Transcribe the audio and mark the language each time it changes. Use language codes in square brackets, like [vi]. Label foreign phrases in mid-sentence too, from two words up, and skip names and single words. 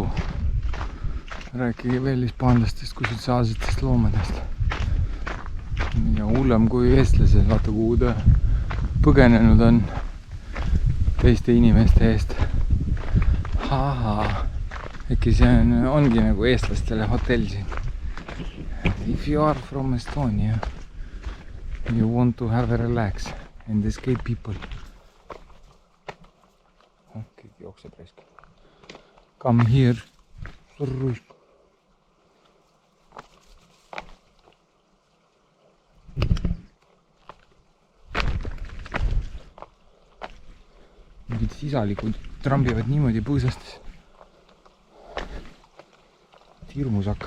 [et] Rääkige veel hispaanlastest kui sotsiaalsetest loomadest. Ja hullem kui eestlased, vaata kuhu ta põgenenud on teiste inimeste eest. Äkki see ongi nagu eestlastele hotell siin. [en] If you are from Estonia, you want to have a relax and escape people. [et] Keegi jookseb raisk. [en] Come here. [et] Mingid sisalikud trambivad niimoodi põõsastes. Hirmus hakkab.